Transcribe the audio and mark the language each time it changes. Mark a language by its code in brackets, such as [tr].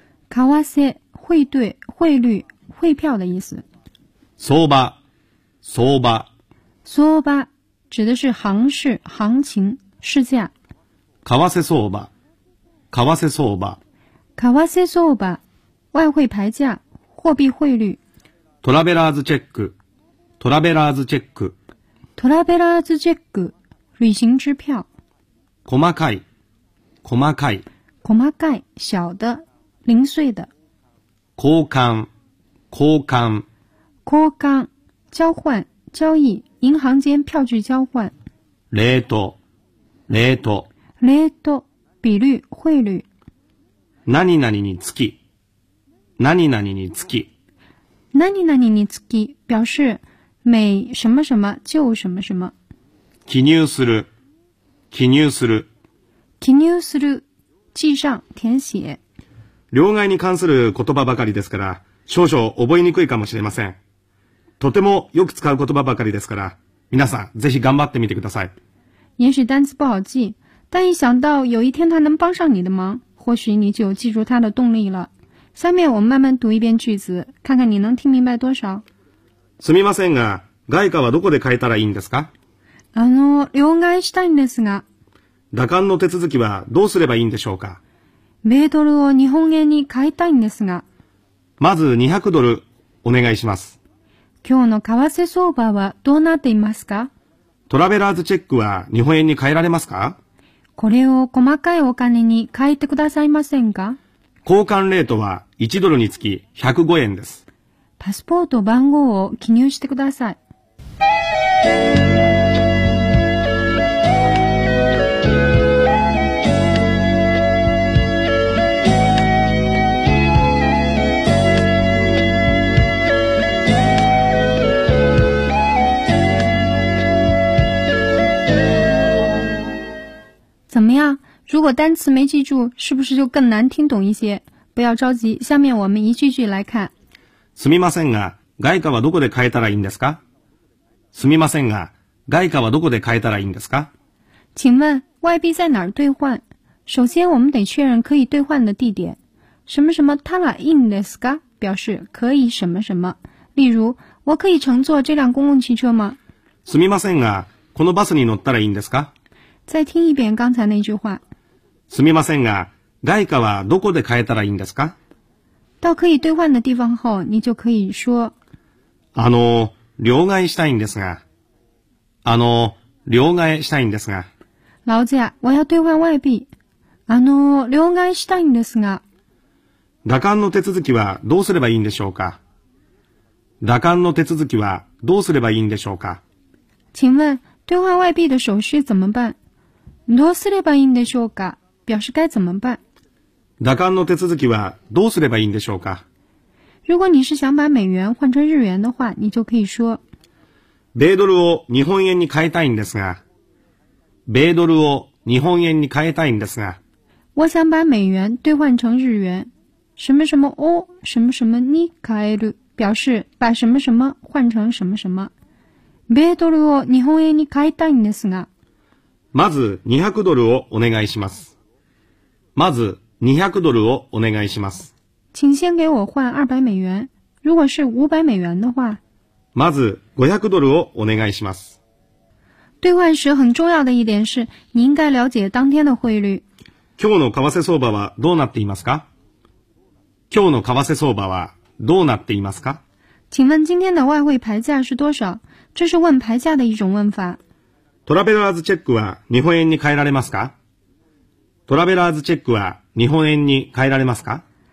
[zh] 為替。汇兑。汇率。汇票的意思。 [ja] 相場。相場。 [zh] 相場指的是行市、行情、市价。 [ja] 為替相場、為替相場、 [zh] 為替相場、外汇牌价、货币汇率。 [ja] トラベラーズチェック、トラベラーズチェック、トラベラーズチェック、旅行支票。細かい、細かい、 [zh] 細かい、小的、零碎的。 [ja] 交換、交換、 [zh] 交換、交換、交易。银行间票据交换。 [ja] レート、レート、 [zh] レート、比率、汇率。 [ja] 何々につき、何々につき、 [zh] 何々につき表示每什么什么就什么什么。 [ja] 記入する、記入する、 [zh] 記入する、記上、填写。 [ja] 両替に関する言葉ばかりですから、少々覚えにくいかもしれません。とてもよく使う言葉ばかりですから、皆さんぜひ頑張ってみてください。 [zh] 也许单词不好记，但一想到有一天它能帮上你的忙，或许你就有记住它的动力了。下面我们慢慢读一遍句子，看看你能听明白多少。 [ja] すみませんが、外貨はどこで買えたらいいんですか？両替したいんですが。打勘の手続きはどうすればいいんでしょうか？米ドルを日本円に買いたいんですが。まず200ドルお願いします。今日の為替相場はどうなっていますか？トラベラーズチェックは日本円に変えられますか？これを細かいお金に変えてくださいませんか？交換レートは1ドルにつき105円です。パスポート番号を記入してください。 [zh] 怎么样？如果单词没记住，是不是就更难听懂一些？不要着急，下面我们一句句来看。 [ja] すみませんが、外貨はどこで買えたらいいんですか？すみませんが、外貨はどこで買えたらいいんですか？ [zh] 请问外币在哪儿兑换？首先，我们得确认可以兑换的地点。 [ja] 什么什么たらいいんですか？ [zh] 表示可以什么什么。例如，我可以乘坐这辆公共汽车吗？ [ja] すみませんが、このバスに乗ったらいいんですか？ [zh] 再听一遍刚才那句话。 [ja] すみませんが、外貨はどこで買えたらいいんですか？ [zh] 到可以兑换的地方后，你就可以说。 [ja] 両替したいんですが。両替したいんですが。 [zh] 老子呀，我要兑换外币。 [ja] 両替したいんですが。打艦の手続きはどうすればいいんでしょうか。打艦の手続きはどうすればいいんでしょうか。 [zh] 请问兑换外币的手续怎么办？ [ja] どうすればいいんでしょうか？ [zh] 表示该怎么办？ [ja] 打艦の手続きはどうすればいいんでしょうか？ [zh] 如果你是想把美元换成日元的话，你就可以说。 [ja] 米ドルを日本円に変えたいんですが。米ドルを日本円に変えたいんですが。 [zh] 我想把美元兑换成日元。什么什么を什么什么に変える表示把什么什么换成什么什么。 [ja] 米ドルを日本円に変えたいんですが。まず200ドルをお願いします。まず200ドルをお願いします。 [zh] 请先给我换200美元。如果是500美元的话。 [ja] まず500ドルをお願いします。 [zh] 兑换时很重要的一点是、你应该了解当天的汇率。 [ja] 今日の為替相場はどうなっていますか？今日の為替相場はどうなっていますか？ [zh] 请问今天的外汇牌价是多少？这是问牌价的一种问法。 [ja] トラベラーズチェックは日本円に変えられますか？トラベラーズチェックは日本円に変えられますか？